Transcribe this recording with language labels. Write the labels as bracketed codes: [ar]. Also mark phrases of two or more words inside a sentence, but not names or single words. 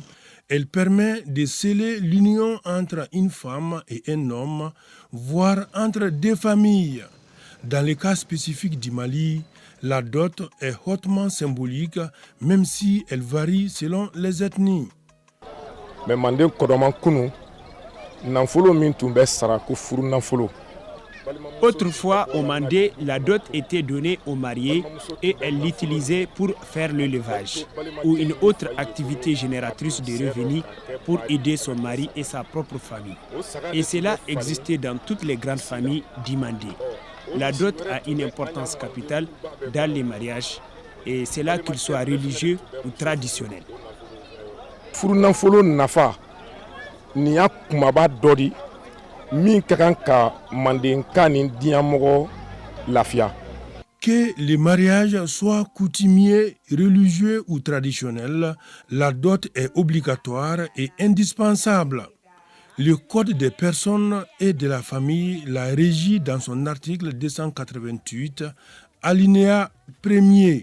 [fr] Elle permet de sceller l'union entre une femme et un homme, voire entre deux familles. Dans le cas spécifique du Mali, la dot est hautement symbolique, même si elle varie selon les ethnies. [bm] Mais manden kodoman kunu nanfolo min tun bɛ sara ko furu nanfolo. [fr] Autrefois, au Mandé, la dot était donnée aux mariés et elle l'utilisait pour faire l'élevage ou une autre activité génératrice de revenus pour aider son mari et sa propre famille. Et cela existait dans toutes les grandes familles du Mandé. La dot a une importance capitale dans les mariages et c'est là qu'il soit religieux ou traditionnel. [bm] Furu nanfolo nafa ni ya kumaba dɔ di min ka kan ka mandenka ni diɲɛmɔgɔ lafiya. [fr] Que le mariage soit coutumier, religieux ou traditionnel, la dot est obligatoire et indispensable. Le Code des personnes et de la famille la régit dans son article 288, alinéa 1er.